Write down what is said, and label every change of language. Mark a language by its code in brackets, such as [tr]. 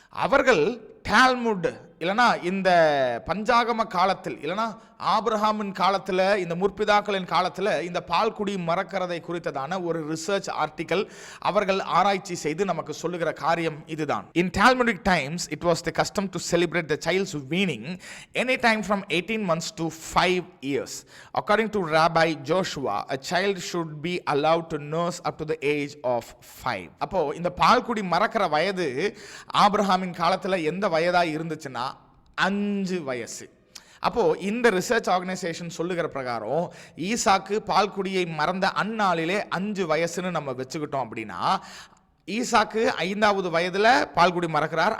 [ta] அவர்கள் டால்முட் இல்லைனா இந்த பஞ்சாகம காலத்தில் இல்லைனா ஆபிரகாமின் காலத்தில், இந்த முற்பிதாக்களின் காலத்தில் இந்த பால்குடி மறக்கிறதை குறித்ததான ஒரு ரிசர்ச் ஆர்டிக்கல் அவர்கள் ஆராய்ச்சி செய்து நமக்கு சொல்லுகிற காரியம் இதுதான். [en] In Talmudic times it was the custom to celebrate the child's weaning any time from 18 months to 5 years. According to Rabbi Joshua, a child should be allowed to nurse up to the age of 5. [ta] அப்போ இந்த பால்குடி மறக்கிற வயது ஆபிரகாமின் காலத்தில் எந்த வயதா இருந்துச்சுன்னா 5 வயசு. அப்போ இந்த ரிசர்ச் ஆர்கனைசேஷன் சொல்லுகிற பிரகாரம் ஈசாக்கு பால்குடியை மறந்த அந்நாளிலே 5 வயசுன்னு நம்ம வச்சுக்கிட்டோம் அப்படின்னா, ஈசாக்கு 5வது வயதில் பால்குடி மறக்கிறார்.